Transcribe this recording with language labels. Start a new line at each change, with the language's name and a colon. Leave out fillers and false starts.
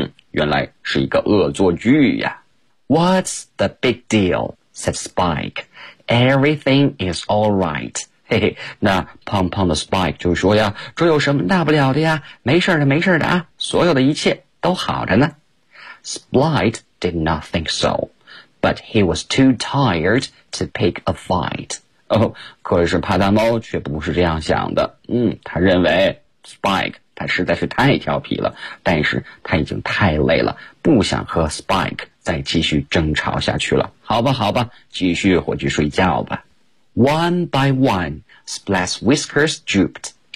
Chinese: 原来是一个恶作剧呀。
English: What's the big deal? Said Spike. Everything is all right.
Chinese: 嘿嘿，那胖胖的 Spike 就说呀，这有什么大不了的呀，没事的没事的啊，所有的一切都好着呢。
English: Splat did not think so, but he was too tired to pick a fight.
Chinese: Oh, 可是帕达猫却不是这样想的。他认为 Spike 他实在是太调皮了，但是他已经太累了，不想和 Spike 再继续争吵下去了。好吧，好吧，继续回去睡觉吧。
English: One by one, Splat's whiskers drooped.